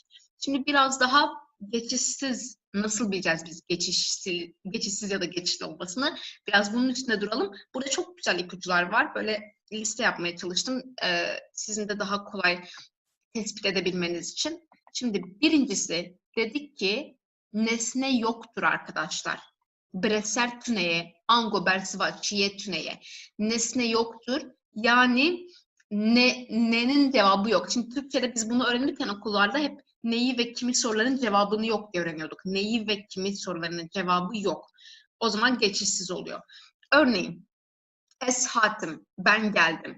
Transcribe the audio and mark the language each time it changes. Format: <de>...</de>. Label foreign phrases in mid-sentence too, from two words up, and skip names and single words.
<tr>Şimdi biraz daha geçişsiz, nasıl bileceğiz biz geçişsiz ya da geçişli olmasını? Biraz bunun üstünde duralım. Burada çok güzel ipuçlar var. Böyle liste yapmaya çalıştım. Sizin de daha kolay tespit edebilmeniz için. Şimdi birincisi dedik ki nesne yoktur arkadaşlar.</tr> <ku>Breser tüneye, ango bersiva çiye tüneye.</ku> <tr>Nesne yoktur. Yani nenin cevabı yok. Şimdi Türkçe'de biz bunu öğrenirken okullarda hep neyi ve kimi soruların cevabını yok diye öğreniyorduk. Neyi ve kimi sorularının cevabı yok. O zaman geçişsiz oluyor. Örneğin</tr> <ku>es hatim,</ku> <tr>ben geldim.</tr>